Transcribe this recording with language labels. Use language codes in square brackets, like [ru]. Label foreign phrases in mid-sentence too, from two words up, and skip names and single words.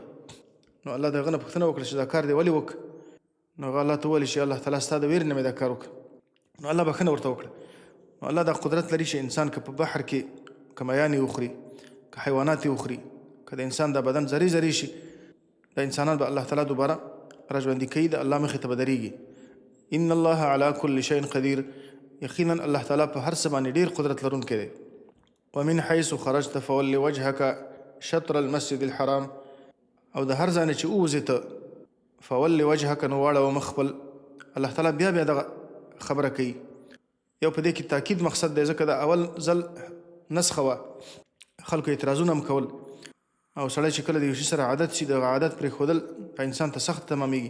[ps] نو الله د هغه نه پوښتنه وکړه چې دا کار دې ولې وکړه؟ نو هغه الله ته وویل چې الله تعالی ستا د ویرې نه مې دا کار وکړه. نو الله بښنه ورته وکړه. نو الله دا قدرت لري چې انسان که په بحر کې که میانې وخوري، که حیوانات یې وخوري، که د انسان دا بدن ذرې ذرې شي، دا انسانان به الله تعالی دوباره راژوندي کوي، د الله مخې ته به درېږي. [ar] ان الله على كل شيء قدیر، [ps] یقینا الله تعالی په هر څه باندې ډېر قدرت لرونکی دی. [ar] ومن حيث خرجت فول وجهك شطر المسجد الحرام، [ps] او د هر ځای نه چې ووځې ته [ar] فول وجهک، [ps] نو واړوه مخ خپل الله تعالی بیا بیا دغه خبره کوي. یو په دې کې تاکید مقصد دی، ځکه د اول ځل نسخه وه، خلکو اعتراضونه هم کول، او سړی چې کله د یو شي سره عادت شي، دغه عادت پرېښودل په انسان ته سخت تمامېږي.